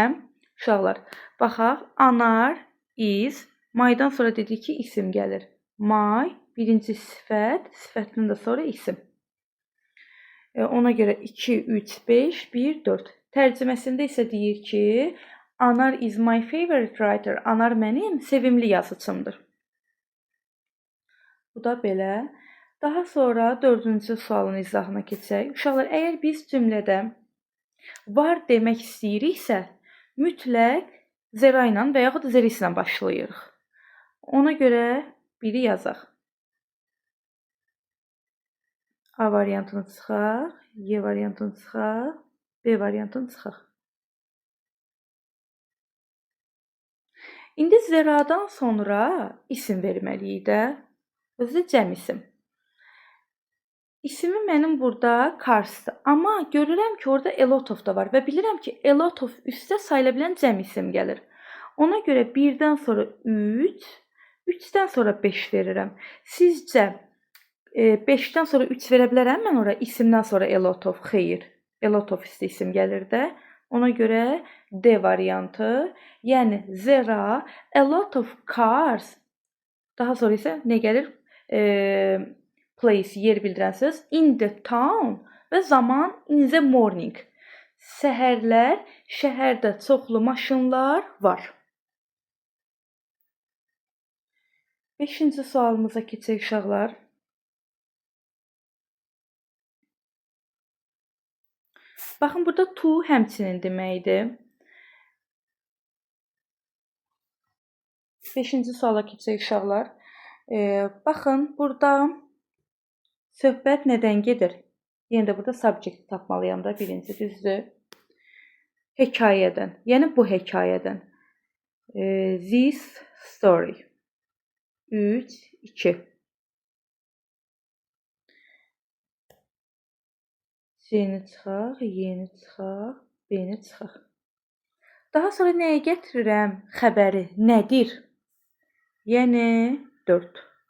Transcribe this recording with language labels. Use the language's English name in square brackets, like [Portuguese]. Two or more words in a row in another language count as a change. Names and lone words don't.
[Azerbaijani] Uşaqlar, baxaq. Anar, is. Maydan sonra dedik ki, isim gəlir. May, birinci sifət, sifətdən də sonra isim. Ona görə 2, 3, 5, 1, 4. Tərcüməsində isə deyir ki, Anar [English] is my favorite writer. [Azerbaijani] Anar mənim sevimli yazıçımdır. Bu da belə. Daha sonra 4-cü sualın izahına keçək. Uşaqlar, əgər biz cümlədə var demək istəyiriksə, mütləq zera ilə və yaxud da zeris ilə başlayırıq. Ona görə biri yazaq. A variantını çıxaq, Y variantını çıxaq, B variantını çıxaq. İndi zeradan sonra isim verməliyik də. Özü cəm isim. İsmi mənim burada Cars'dır. Amma görürəm ki, orada [English] a lot of [Azerbaijani] da var və bilirəm ki, [English] a lot of [Azerbaijani] üstə sayıla bilən cəm isim gəlir. Ona görə 1-dən sonra 3, 3-dən sonra 5 verirəm. Sizcə 5-dən sonra 3 verə bilərəm mən ora isimdən sonra [English] a lot of? [Azerbaijani] Xeyr. [English] A lot of [Azerbaijani] üstə isim gəlir də. Ona görə D variantı, yəni zera, [English] a lot of cars. [Azerbaijani] Daha sonra isə nə gəlir? Place, yer bildirən söz, [English] in the town [Azerbaijani] və zaman [English] in the morning. [Azerbaijani] Səhərlər şəhərdə çoxlu maşınlar var. 5-ci sualımıza keçək uşaqlar. Baxın, burada to həmçinin deməkdir. 5-ci suala keçək uşaqlar. Baxın, burada söhbət nədən gedir? Yenə də burada subject tapmalıyam da birinci, düzdür? Hekayədən, yəni bu hekayədən. [English] This story. 3, 2. [Azerbaijani] C-ni çıxaq, Y-ni çıxaq, B-ni çıxaq. Daha sonra nəyə gətirirəm? Xəbəri nədir? Yəni 4.